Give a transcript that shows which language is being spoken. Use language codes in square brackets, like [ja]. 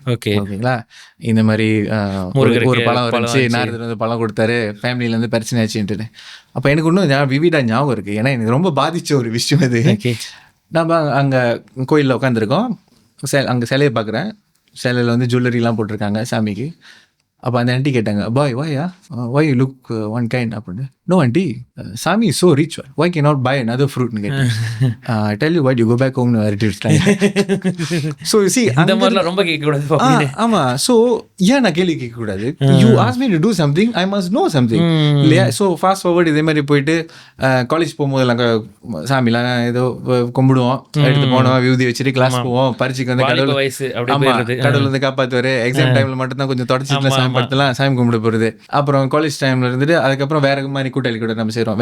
[ta] ஓகேங்களா, இந்த மாதிரி ஒரு பழம் வந்துச்சு, நாரதர் வந்து பழம் கொடுத்தாரு, ஃபேமிலியிலேருந்து பிரச்சனை ஆச்சுன்ட்டு. அப்போ எனக்கு இன்னும் விவிடா ஞாபகம் இருக்குது, ஏன்னா எனக்கு ரொம்ப பாதித்த ஒரு விஷயம் அது. நம்ம அங்கே கோயிலில் உட்காந்துருக்கோம், அங்கே சிலையை பார்க்குறேன். சிலையில் வந்து ஜுவல்லரிலாம் போட்டிருக்காங்க சாமிக்கு. அப்போ அந்த ஆண்டி கேட்டாங்க, பாய் [en] why you look one kind [ta] அப்படின்னு. [en] no aunty, Sami is so rich, why cannot buy another fruit [ta] ன்னு கேட்டேன். [en] I tell you what, you go back home to relatives. So you see, [ta] அந்த மாதிரிலாம் ரொம்ப கேட்கக்கூடாது. ஆமாம், ஸோ ஏன் நான் கேள்வி கேட்கக்கூடாது? [en] You ask me to do something, I must know something இல்லையா? [ta] ஸோ ஃபாஸ்ட் ஃபார்வர்ட் இதே மாதிரி போயிட்டு காலேஜ் போகும்போது நாங்கள் சாமிலாம் ஏதோ கும்பிடுவோம், எடுத்து போனோம், வியூதி வச்சுட்டு கிளாஸ் போவோம், பரீட்சைக்கு வந்து கடவுள் வந்து காப்பாற்றுவார். எக்ஸாம் டைமில் மட்டும்தான் கொஞ்சம் தொடச்சிட்டு சாமி படுத்தலாம், சாமி கும்பிட போகிறது. அப்புறம் காலேஜ் டைமில் இருந்துட்டு அதுக்கப்புறம் வேற மாதிரி கூட்டாளி கூட நம்ம செய்கிறோம்.